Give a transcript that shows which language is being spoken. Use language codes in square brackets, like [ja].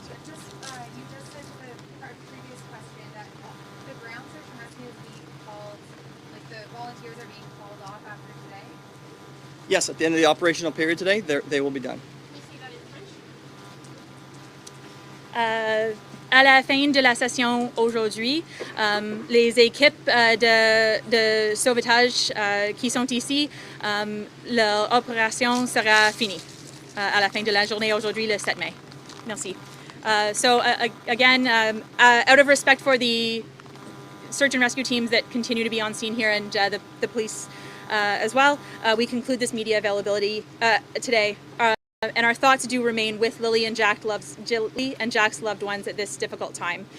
[en] So you just said to the previous question that the ground search and rescue is being called, like the volunteers are being called off after today? Yes, at the end of the operational period today, they will be done. Can you see that in French? [fr] À la fin de la session aujourd'hui, les équipes de sauvetage qui sont ici, l'opération sera finie à la fin de la journée aujourd'hui, le 7 mai. Merci. [en] So again, out of respect for the search and rescue teams that continue to be on scene here and the police as well, we conclude this media availability today. And our thoughts do remain with Lily and Jack's loved ones at this difficult time.